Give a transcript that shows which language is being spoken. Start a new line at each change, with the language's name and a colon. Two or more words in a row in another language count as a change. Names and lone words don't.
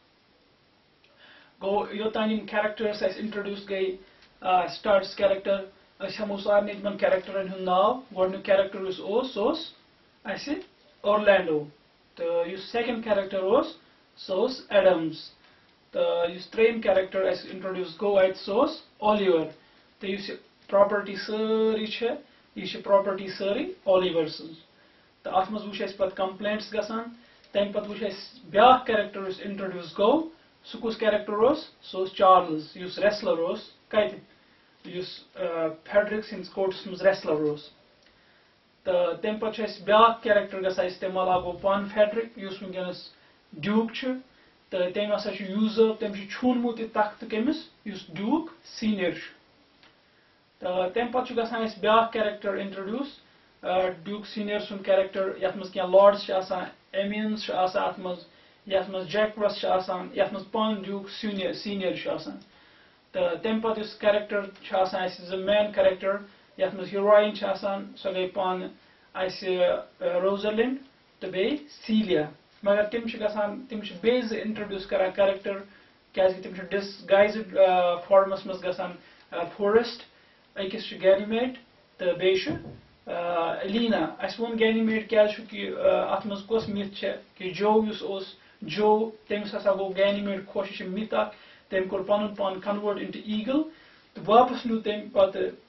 Kashmiri: گوٚو یوٚتانۍ یِم characters اَسہِ introduce گٔے
English: starts character
Kashmiri: أسۍ ہٮ۪مو سارنٕے تِمن characterن ہُنٛد ناو گۄڈٕنیُک character یُس اوس سُہ اوس اَسہِ اورلینڈو تہٕ یُس
English: second character
Kashmiri: اوس سُہ اوس ایڈمز تہٕ یُس ترٛیٚیِم character اَسہِ introduce گوٚو اَتہِ سُہ اوس اولِور تہٕ یُس یہِ property سٲرٕے چھےٚ یہِ چھِ property سٲرٕے اولِور سٕنٛز تہٕ اَتھ منٛز وٕچھ اَسہِ پَتہٕ complaints گژھان تَمہِ پَتہٕ وٕچھ اَسہِ بیٛاکھ character یُس introduce گوٚو سُہ کُس character اوس سُہ اوس چارلز یُس wrestler اوس کَتہِ یُس فیڈرِک سٕنٛدِس کوٹَس منٛز wrestler اوس تہٕ تَمہِ پَتہٕ چھُ اَسہِ بیٛاکھ character گژھان اِستعمال اکھ گوٚو پان فیڈرِک یُس وٕنکٮ۪نَس ڈیوٗک چھُ تہٕ تٔمۍ ہسا چھُ یوٗزٲرٕو تٔمۍ چھُ چھوٗنمُت یہِ تختہٕ کٔمِس یُس ڈیوٗک سیٖنیَر چھُ تہٕ تَمہِ پَتہٕ چھُ گژھان اَسہِ بیٛاکھ
English: character introduce
Kashmiri: ڈیوٗک سیٖنیَر سُنٛد character یَتھ منٛز کینٛہہ لارڈٕس چھِ آسان ایمِیَنٕز چھِ آسان اَتھ منٛز یَتھ منٛز جیکوَس چھِ آسان یَتھ منٛز پان ڈیوٗک سیٖنیَر چھُ آسان تہٕ تَمہِ پَتہٕ یُس character چھُ آسان اَسہِ زٕ مین character یَتھ منٛز ہیٖرویِن چھِ آسان سۄ گٔے پانہٕ اَسہِ روزَلِنٛڈ تہٕ بیٚیہِ سیٖلیا مگر تِم چھِ گژھان تِم چھِ بیٚیہِ زٕ introduce کران character کیٛازِکہِ تِم چھِ
English: disguised form
Kashmiri: منٛز گژھان فورٮ۪سٹ أکِس چھُ گینِمیٹ تہٕ بیٚیہِ چھُ لیٖنا اَسہِ ووٚن گینِمیٹ کیٛازِ چھُ کہِ اَتھ منٛز کۄس مِتھ چھےٚ کہِ جو یُس اوس جو تٔمِس ہسا گوٚو گینِمیٹ خۄش یہِ چھِ مِتھ اکھ تٔمۍ کوٚر پَنُن پان
English: convert into eagle
Kashmiri: تہٕ واپَس نیوٗ تٔمۍ پَتہٕ